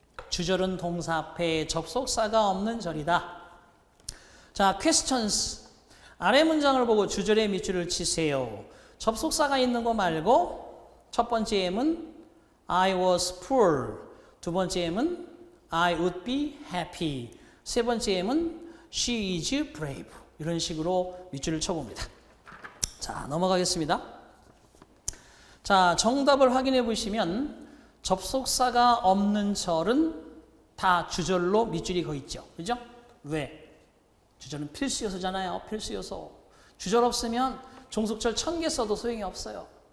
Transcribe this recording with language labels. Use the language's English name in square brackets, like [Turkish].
[Korean] 주절은 동사 앞에 접속사가 없는 절이다. [English] 자, questions. [Korean] 아래 문장을 보고 주절에 밑줄을 치세요. 접속사가 있는 거 말고 첫 번째 M은 [English] I was poor. [Korean] 두 번째 M은 [English] I would be happy. [Korean] 세 번째 M은 [English] she is brave. [Korean] 이런 식으로 밑줄을 쳐봅니다. 자, 넘어가겠습니다. 자, 정답을 확인해 보시면 접속사가 없는 절은 다 주절로 밑줄이 거 있죠. 그죠? 왜? 주절은 필수 요소잖아요. 필수 요소. 주절 없으면 종속절 1000개 써도 소용이 없어요.